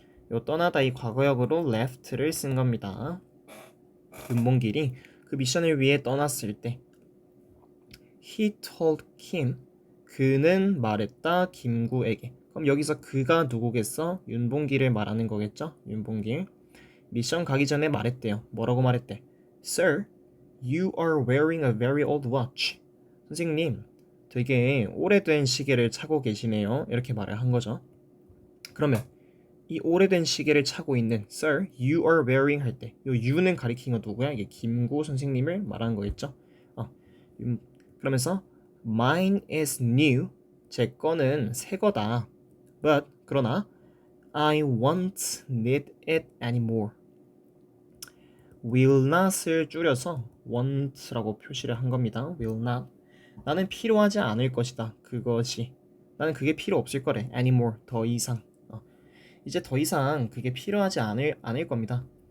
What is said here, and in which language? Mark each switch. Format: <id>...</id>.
<ko>요 떠나다 이 과거역으로 left를 쓴 겁니다. 윤봉길이 그 미션을 위해 떠났을 때</ko> <en>he told Kim</en> <ko>그는 말했다 김구에게. 그럼 여기서 그가 누구겠어? 윤봉길을 말하는 거겠죠? 윤봉길. 미션 가기 전에 말했대요. 뭐라고 말했대?</ko> <en>Sir, you are wearing a very old watch.</en> <ko>선생님, 되게 오래된 시계를 차고 계시네요. 이렇게 말을 한 거죠. 그러면 이 오래된 시계를 차고 있는</ko> <en>Sir, you are wearing</en> <ko>할 때 이 you는 가리키는 건 누구야? 이게 김구 선생님을 말하는 거겠죠? 그러면서</ko> <en>Mine is new.</en> <ko>제 거는 새 거다.</ko> <en>But</en> <ko>그러나</ko> <en>I won't need it anymore.</en> <ko>will not을 줄여서 want라고 표시를 한 겁니다.</ko> <en>will not.</en> <ko>나는 필요하지 않을 것이다. 그것이. 나는 그게 필요 없을 거래. anymore. 더 이상. 이제 더 이상 그게 필요하지 않을 겁니다.</ko>